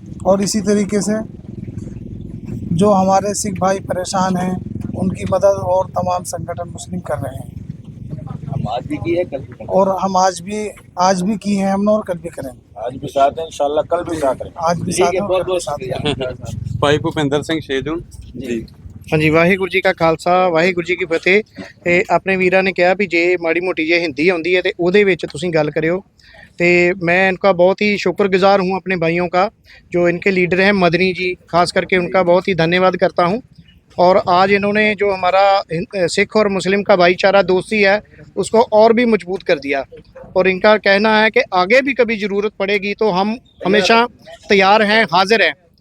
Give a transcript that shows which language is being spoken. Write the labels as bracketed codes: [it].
[hi] और इसी तरीके से जो हमारे सिख भाई परेशान हैं उनकी मदद और तमाम संगठन मुस्लिम कर रहे हैं। हम आज भी की है, कल भी और हम आज भी की हैं हमने, और कल भी करेंगे। आज भी साथ हैं, इंशाल्लाह कल भी साथ हैं। आज भी साथ हैं, बहुत कल भी बहुत साथ हैं। शुक्रिया। [pa] ਭਾਈ ਭੁਪਿੰਦਰ ਸਿੰਘ ਸ਼ੇਜੂਨ ਜੀ। ਹਾਂਜੀ, ਵਾਹਿਗੁਰੂ ਜੀ ਕਾ ਖਾਲਸਾ ਵਾਹਿਗੁਰੂ ਜੀ ਕੀ ਫਤਿਹ। ਤੇ ਆਪਣੇ ਵੀਰਾਂ ਨੇ ਕਿਹਾ ਵੀ ਜੇ ਮਾੜੀ ਮੋਟੀ ਜੇ ਹਿੰਦੀ ਆਉਂਦੀ ਹੈ ਤੇ ਉਹਦੇ ਵਿੱਚ ਤੁਸੀਂ ਗੱਲ ਕਰਿਓ। [hi] तो मैं इनका बहुत ही शुक्रगुजार हूँ अपने भाइयों का, जो इनके लीडर हैं मदनी जी, खास करके उनका बहुत ही धन्यवाद करता हूँ। और आज इन्होंने जो हमारा सिख और मुस्लिम का भाईचारा दोस्ती है उसको और भी मजबूत कर दिया। और इनका कहना है कि आगे भी कभी ज़रूरत पड़ेगी तो हम हमेशा तैयार हैं, हाजिर हैं।